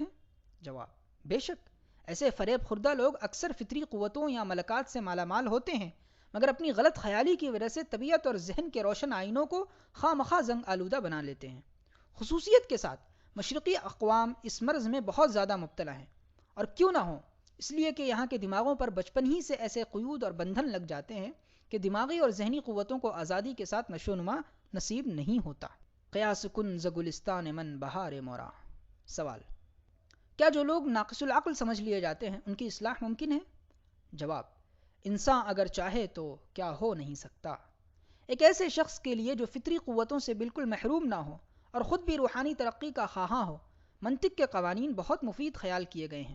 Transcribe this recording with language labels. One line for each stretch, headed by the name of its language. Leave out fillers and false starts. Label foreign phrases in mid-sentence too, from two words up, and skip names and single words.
Urdu: جواب: بے شک، ایسے فریب خوردہ لوگ اکثر فطری قوتوں یا ملکات سے مالا مال ہوتے ہیں، مگر اپنی غلط خیالی کی وجہ سے طبیعت اور ذہن کے روشن آئینوں کو خواہ مخواہ زنگ آلودہ بنا لیتے ہیں۔ خصوصیت کے ساتھ مشرقی اقوام اس مرض میں بہت زیادہ مبتلا ہیں، اور کیوں نہ ہوں، اس لیے کہ یہاں کے دماغوں پر بچپن ہی سے ایسے قیود اور بندھن لگ جاتے ہیں کہ دماغی اور ذہنی قوتوں کو آزادی کے ساتھ نشو و نما نصیب نہیں ہوتا۔
Persian: قیاس کن ز گلستان من بہار مورا۔
Urdu: سوال: کیا جو لوگ ناقص العقل سمجھ لیے جاتے ہیں ان کی اصلاح ممکن ہے؟ جواب: انسان اگر چاہے تو کیا ہو نہیں سکتا۔ ایک ایسے شخص کے لیے جو فطری قوتوں سے بالکل محروم نہ ہو اور خود بھی روحانی ترقی کا خواہاں ہو، منطق کے قوانین بہت مفید خیال کیے گئے ہیں۔